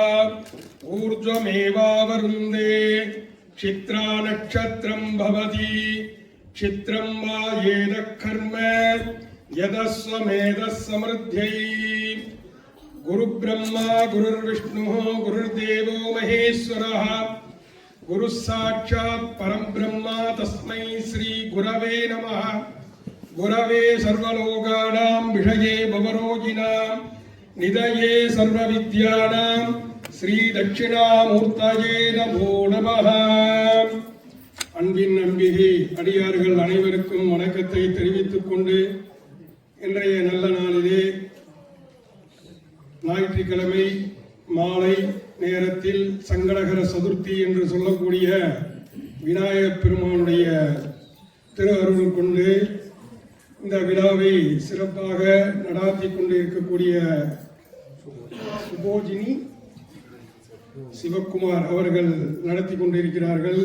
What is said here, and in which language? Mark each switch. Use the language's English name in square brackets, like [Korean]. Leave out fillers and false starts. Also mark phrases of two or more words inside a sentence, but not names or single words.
[Sanskrit] ऊर्ध्वमेवावरुन्धे क्षित्रा नक्षत्रं भवति क्षित्रं वा येदः कर्म यदस्वमेधः समृद्ध्यै गुरु ब्रह्मा गुरुर्विष्णु गुरुर्देवो महेश्वरः गुरुः साक्षात् परं ब्रह्म तस्मै श्री गुरवे नमः. गुरवे सर्वलोकानां विषये भवरोगिणां निधये सर्वविद्यानां श्री दक्षिणामूर्तये नमो नमः. [Tamil] அன்பின் நம்பிகை அடியார்கள் அனைவருக்கும் வணக்கத்தை தெரிவித்துக் கொண்டு இன்றைய நல்ல நாளிலே ஞாயிற்றுக்கிழமை மாலை நேரத்தில் சங்கடகர சதுர்த்தி என்று சொல்லக்கூடிய விநாயகப் பெருமானுடைய திரு அருள் கொண்டு இந்த விழாவை சிறப்பாக நடாத்தி கொண்டு இருக்கக்கூடிய சுபோஜினி சிவக்குமார் அவர்கள் நடத்தி கொண்டிருக்கிறார்கள்.